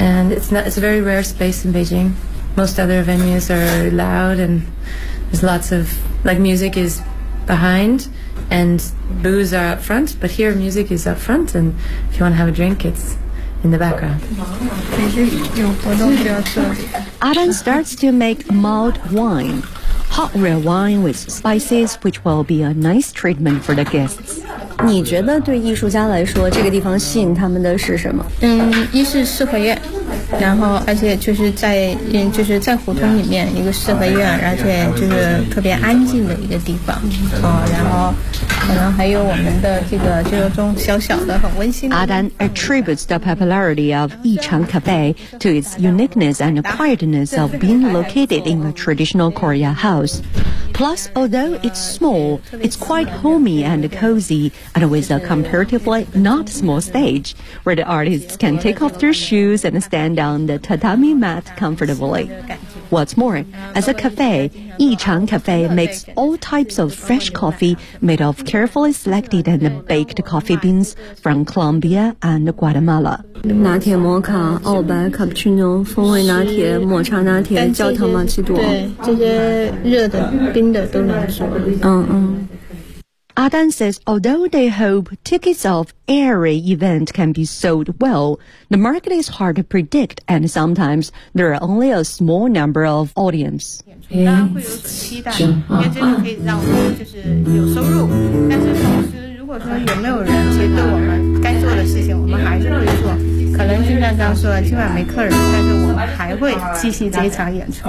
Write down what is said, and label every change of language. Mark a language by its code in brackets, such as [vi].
[en] And it's a very rare space in Beijing. Most other venues are loud and there's lots of, like, music is behind and booze are up front. But here, music is up front and if you want to have a drink, it's in the background. Adan starts to make mulled wine, hot red wine with spices, which will be a nice treatment for the guests. [zh] 你觉得对艺术家来说这个地方吸引他们的是什么一是四合院然后而且就是在胡同里面一个四合院而且就是特别安静的一个地方然后可能还有我们的这个就是种小小的很温馨的 [en] Adan attributes the popularity of Yichang Cafe to its uniqueness and quietness of being located in a traditional Korea house plus although it's small it's quite homey and cozyand with a comparatively not small stage where the artists can take off their shoes and stand on the tatami mat comfortably. What's more, as a cafe, Yichang Cafe makes all types of fresh coffee made of carefully selected and baked coffee beans from Colombia and Guatemala. [zh] 拿铁摩卡、澳白、卡布奇诺、风味拿铁、抹茶拿铁、焦糖玛奇朵，对，这些热的、冰的都能做。嗯嗯。 [en] Adan says although they hope tickets of every event can be sold well, the market is hard to predict and sometimes there are only a small number of audience. [zh] 大家会有期待，因为这个可以让我们就是有收入，但是同时如果说有没有人接对我们该做的事情，我们还是会做。可能就像刚说今晚没客人，但是我们还会继续这场演出。